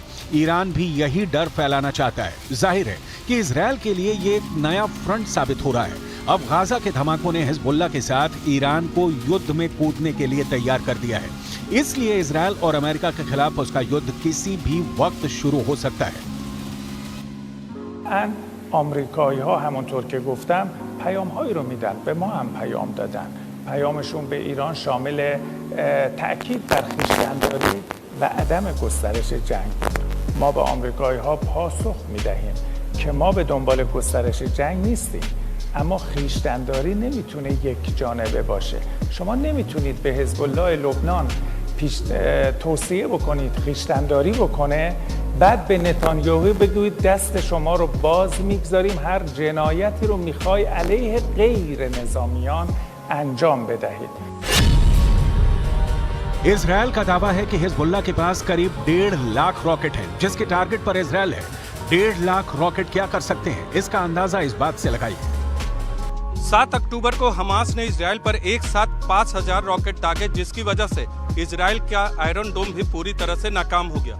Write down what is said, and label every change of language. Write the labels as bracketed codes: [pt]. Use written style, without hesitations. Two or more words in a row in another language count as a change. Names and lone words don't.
[hi] ईरान भी यही डर फैलाना चाहता है। जाहिर है कि इजरायल के लिए ये एक नया फ्रंट साबित हो रहा है। अब गाजा के धमाकों ने हिजबुल्लाह के साथ ईरान को युद्ध में कूदने के लिए तैयार कर दिया है। इसलिए इजरायल और अमेरिका के खिलाफ उसका युद्ध किसी भी वक्त शुरू हो सकता है। [fa] آمریکایی‌ها همونطور که گفتم پیام‌هایی رو میدن، به ما هم پیام دادن. پیامشون به ایران شامل تأکید بر خویشتن‌داری و عدم گسترش جنگ. ما به آمریکایی‌ها پاسخ میدهیم که ما به دنبال گسترش جنگ نیستیم، اما خویشتن‌داری نمیتونه یک جانبه باشه. شما نمیتونید به حزب الله لبنان توصیه بکنید خویشتن‌داری بکنه، بعد به نتانیاهو بگویید دست شما رو باز میگذاریم، هر جنایتی رو میخوای علیه غیر نظامیان انجام بدهید. [hi] इजरायल का दावा है कि हिजबुल्लाह के पास करीब 1.5 लाख रॉकेट हैं, जिसके टारगेट पर इजरायल है। 1.5 लाख रॉकेट क्या कर सकते हैं, इसका अंदाजा इस बात से लगाइए। 7 अक्टूबर को हमास ने इजरायल पर एक साथ 5000 रॉकेट दागे, जिसकी वजह से इजरायल का आयरन डोम भी पूरी तरह से नाकाम हो गया।